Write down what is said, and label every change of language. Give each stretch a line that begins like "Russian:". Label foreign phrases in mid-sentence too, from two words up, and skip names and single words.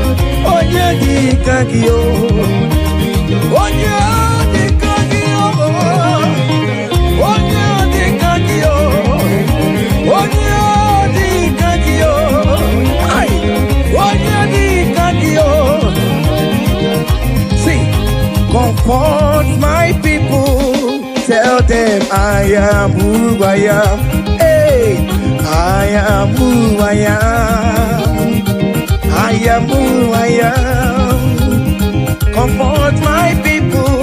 Igbo: Onye dịka gị o. Onye dịka gị o. Onye dịka gị o. Onye dịka gị o. Ai, onye dịka gị o.
English: See, comfort my people. Tell them I am who I am. Hey, I am who I am. I am who I am. Comfort my people.